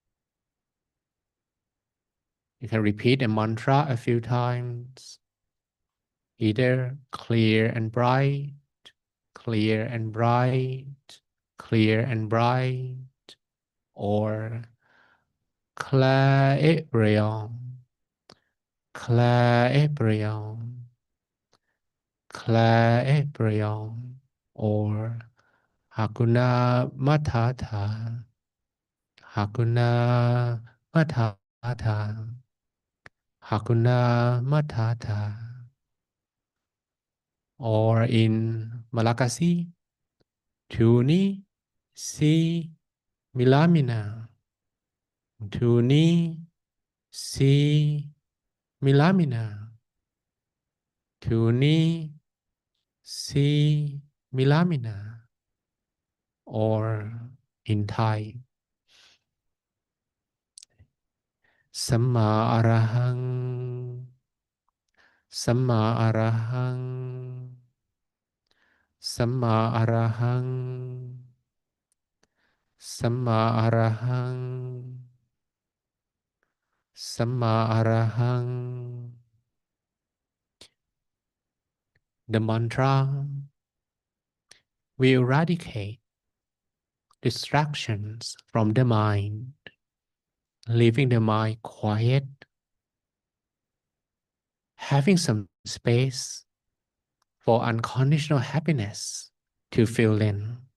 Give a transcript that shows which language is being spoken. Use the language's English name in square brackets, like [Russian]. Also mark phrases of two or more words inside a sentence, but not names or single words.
[English] you can repeat a mantra a few times, either clear and bright, clear and bright, clear and bright, or clarion, clarion, clarion, or [Swahili] Hakuna Matata, Hakuna Matata, Hakuna Matata, [English] or in Malagasy, [Malagasy] Tuni Si Milamina, Tuni Si Milamina, Tuni Si Milamina, [English] or in Thai, [Pali] Samma Arahang, Samma Arahang, Samma Arahang, Samma Arahang, Samma Arahang. [English] The mantra will eradicate distractions from the mind, leaving the mind quiet, having some space for unconditional happiness to fill in.